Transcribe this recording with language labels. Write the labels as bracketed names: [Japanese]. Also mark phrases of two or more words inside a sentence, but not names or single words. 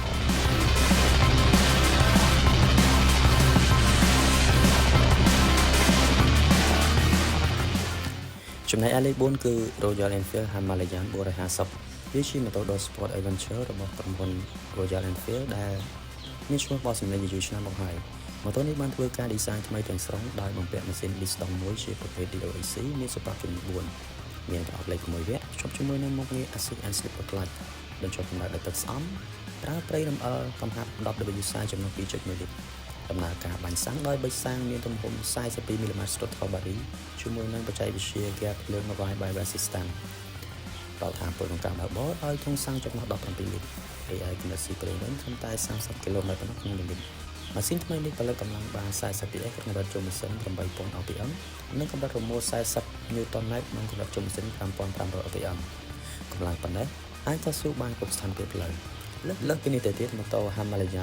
[Khmer] ចំណែកឯលេខ4គឺ Royal Enfield Himalayan 450 វាជាម៉ូតូ [English] Dot Sport Adventure [Khmer] របស់ក្រុមហ៊ុន Royal Enfield ដែលមានឈ្មោះបោះសម្លេងយូរឆ្នាំមកហើយម៉ូតូនេះបានធ្វើការ design ថ្មីទាំងស្រុងដោយបំពាក់ម៉ាស៊ីន piston 1ជាប្រភេទ DOHC មានសុប៉ាប់ចំនួន4មានប្រអប់លេខ6វគ្គភ្ជាប់ជាមួយនឹងមុខងារ Assist [English] and Slipper Clutch [Khmer] បញ្ចុះកម្ដៅដោយទឹកស្អំប្រើប្រេងរំអិលកំហាប់ 10W40 ចំណុះ 2.1 លីត្រដំណើរការបាញ់សាំងដោយប៊ិចសាំងមានទំហំ 42 mm [English] throttle body [Khmer] ជាមួយនឹងបច្ចេកវិទ្យា gear ភ្លើង [English] Ride by Wire System [Khmer] ដល់ថាពល ក្នុងការបើកបរដោយធុងសាំងចំណុះ 17 លីត្រហើយឯកម្រិតស៊ីប្រេងវិញត្រឹមតែ30 km ប៉ុណ្ណោះក្នុង1លីត្រម៉ាស៊ីនថ្មីនេះផលិតកម្លាំងបាន 40 PS ក្នុងកម្រិតជុំម៉ាស៊ីន 8000 rpm និងកម្រិតរមូល 40 Nm ក្នុងកម្រិតជុំម៉ាស៊ីន 5500 rpm កម្លាំងប៉ុណ្ណេះអាចតស៊ូបានគ្រប់ស្ថានភាពផ្លូវលើសពីនេះទៅទៀតម៉ូតូ Himalayan